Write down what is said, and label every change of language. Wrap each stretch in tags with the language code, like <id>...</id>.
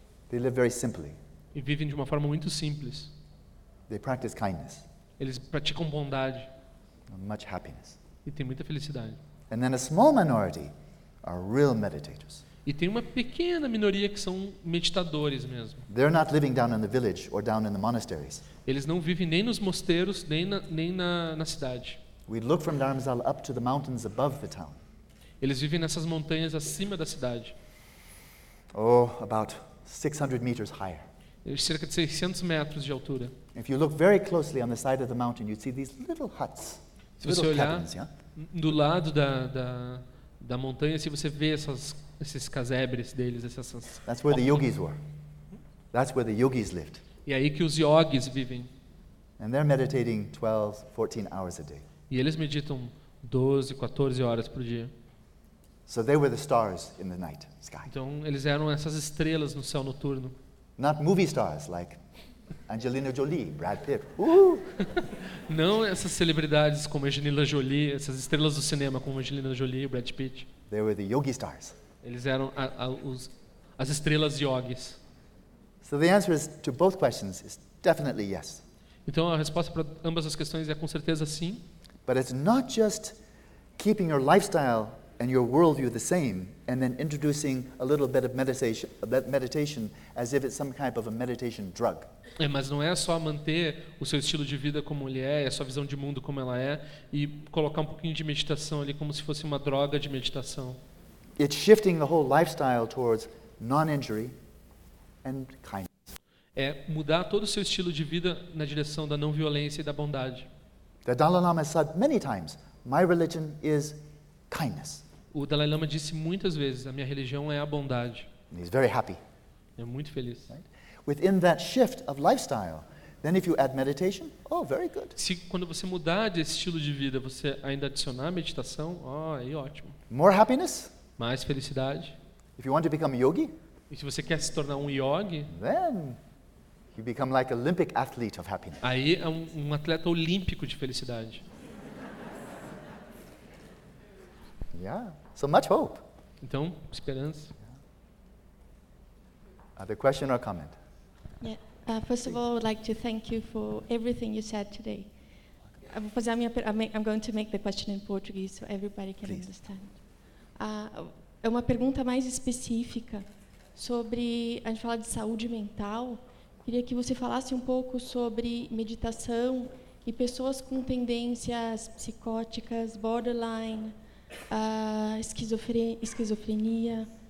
<en>They live very simply.</en> <pt>E vivem de uma forma muito simples.</pt> <en>They practice kindness.</en> <pt>Eles praticam bondade.</pt> <en>And much happiness.</en> <pt>E têm muita felicidade.</pt> <en>And then a small minority are real meditators.</en> <pt>E tem uma pequena minoria que são meditadores mesmo.</pt> <en>They're not living down in the village or down in the monasteries.</en> <pt>Eles não vivem nem nos mosteiros, nem na cidade.</pt> <en>We look from Dharamsala up to the mountains above the town.</en> <pt>Eles vivem nessas montanhas acima da cidade.</pt> <en>Oh, about 600 meters higher.</en> <pt>Cerca de 600 metros de altura.</pt> <en>If you look very closely on the side of the mountain, you'd see these little huts.</en> <pt>Se você olhar</pt> <en>cabins, yeah?</en> <pt>Do lado da montanha, se você vê esses casebres deles, essas.</pt> <en>That's where the yogis were. That's where the yogis lived.</en> <pt>E aí que os yogis vivem.</pt> <en>And they're meditating 12, 14 hours a day.</en> <pt>E eles meditam 12, 14 horas por dia.</pt> <en>So they were the stars in the night sky.</en> <pt>Então eles eram essas estrelas no céu noturno.</pt> <en>Not movie stars like Angelina Jolie, Brad Pitt.</en> <pt>Não essas celebridades como Angelina Jolie, essas estrelas do cinema como Angelina Jolie, Brad Pitt.</pt> <en>They were the yogi stars.</en> <pt>Eles eram as estrelas yogis.</pt> <en>So the answer is to both questions is definitely yes.</en> <pt>Então a resposta para ambas as questões é com certeza sim.</pt> <en>But it's not just keeping your lifestyle and your worldview the same, and then introducing a little bit of meditation as if it's some type of a meditation drug.</en> <pt>É, mas não é só manter o seu estilo de vida como ele é, a sua visão de mundo como ela é, e colocar um pouquinho de meditação ali como se fosse uma droga de meditação.</pt> <en>It's shifting the whole lifestyle towards non-injury and kindness.</en> <pt>É mudar todo o seu estilo de vida na direção da não violência e da bondade.</pt> <en>The Dalai Lama said many times, my religion is kindness.</en> <pt>O Dalai Lama disse muitas vezes, a minha religião é a bondade.</pt> <en>He's very happy.</en> <pt>É muito feliz.</pt> <en>Right? Within that shift of lifestyle, then if you add meditation, oh, very good.</en> <pt>Se quando você mudar de estilo de vida, você ainda adicionar meditação, oh, aí ótimo.</pt> <en>More happiness?</en> <pt>Mais felicidade.</pt> <en>If you want to become a yogi?</en> <pt>E se você quer se tornar um yogi?</pt> <en>Then you become like Olympic athlete of happiness.</en> <pt>Aí é um atleta olímpico de felicidade.</pt> <en>Yeah, so much hope.</en> <pt>Então, esperança.</pt> <en>Other question or comment? Yeah. First of all, I would like to thank you for everything you said today. I'm going to make the question in Portuguese so everybody can Please. Understand.</en> <pt>É uma pergunta mais específica sobre, a gente fala de saúde mental, queria que você falasse um pouco sobre meditação e pessoas com tendências psicóticas, borderline, esquizofrenia.</pt>